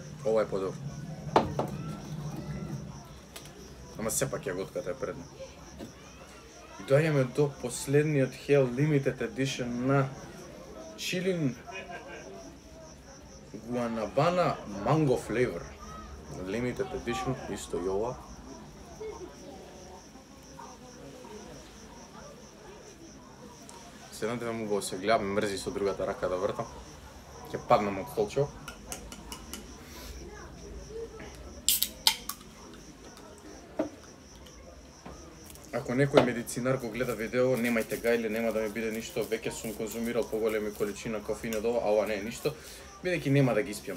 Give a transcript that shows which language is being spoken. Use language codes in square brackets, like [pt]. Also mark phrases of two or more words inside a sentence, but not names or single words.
[mk] Ова е подобро. Ама сепак јаготката е предна. И доаѓаме до последниот Hell Limited Edition на Chilin Guanabana Mango Flavor. Limited Edition, исто и ова. Се надевам убаво се гледам, мрзи со другата рака да вртам. Ќе паднам од столчево. Ако некој медицинар го гледа видео, немајте га или нема да ми биде ништо, веќе сум конзумирал поголеми количина кофеин од ова, а ова не е ништо, бидејќи нема да ги испијам.